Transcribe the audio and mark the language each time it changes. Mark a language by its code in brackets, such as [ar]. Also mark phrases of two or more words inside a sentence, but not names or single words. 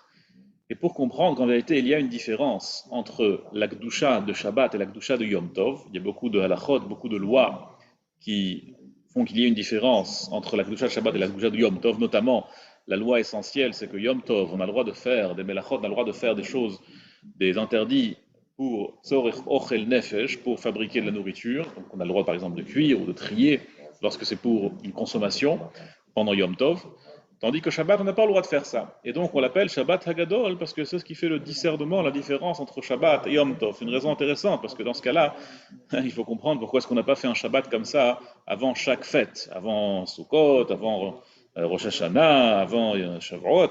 [fr] Et pour comprendre qu'en vérité, il y a une différence entre la Gdusha de Shabbat et la Gdusha de Yom Tov, il y a beaucoup de halachot, beaucoup de lois qui font qu'il y ait une différence entre la Gdusha de Shabbat et la Gdusha de Yom Tov, notamment la loi essentielle, c'est que Yom Tov, on a le droit de faire des melachot, on a le droit de faire des choses, des interdits pour [he] צורך אוכל נפש, [fr] pour fabriquer de la nourriture, donc on a le droit par exemple de cuire ou de trier lorsque c'est pour une consommation pendant Yom Tov. Tandis que Shabbat, on n'a pas le droit de faire ça. Et donc, on l'appelle Shabbat Hagadol parce que c'est ce qui fait le discernement, la différence entre Shabbat et Yom Tov. C'est une raison intéressante parce que dans ce cas-là, il faut comprendre pourquoi est-ce qu'on n'a pas fait un Shabbat comme ça avant chaque fête, avant Sukkot, avant Rosh Hashanah, avant Shavuot.